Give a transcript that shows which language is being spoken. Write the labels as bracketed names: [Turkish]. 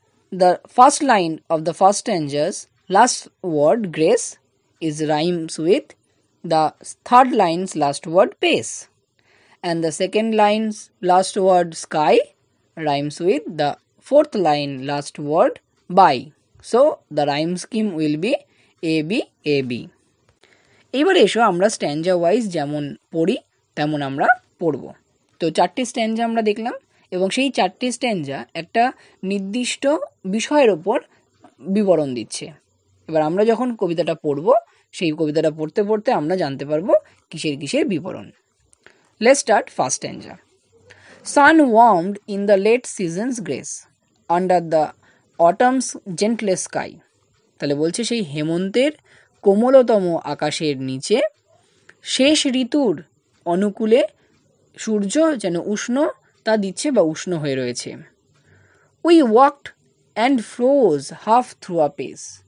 [English] The first line of the first stanza's last word, grace, is rhymes with the third line's last word, pace. And the second line's last word, sky, rhymes with the fourth line last word, by. So, the rhyme scheme will be AB, AB. [Bangla] এবার এসো আমরা স্ট্যাঞ্জা wise যেমন পড়ি তেমন আমরা পড়ব। তো 4টে স্ট্যাঞ্জা আমরা দেখলাম এবং সেই 4টে স্ট্যাঞ্জা একটা নির্দিষ্ট বিষয়ের ওপর বিবরণ দিচ্ছে। এবার আমরা যখন কবিতাটা পড়ব সেই কবিতাটা পড়তে পড়তে আমরা জানতে পারবো কিসের কিসের বিবরণ। [English] Let's start first stanza. Sun warmed in the late season's grace under the autumn's gentlest sky. [Bangla] তাহলে বলছে সেই হেমন্তের কোমলতম আকাশের নিচে শেষ ঋতুর অনুকূলে সূর্য যেন উষ্ণতা দিচ্ছে বা উষ্ণ হয়ে রয়েছে। [English] We walked and froze half through a pace.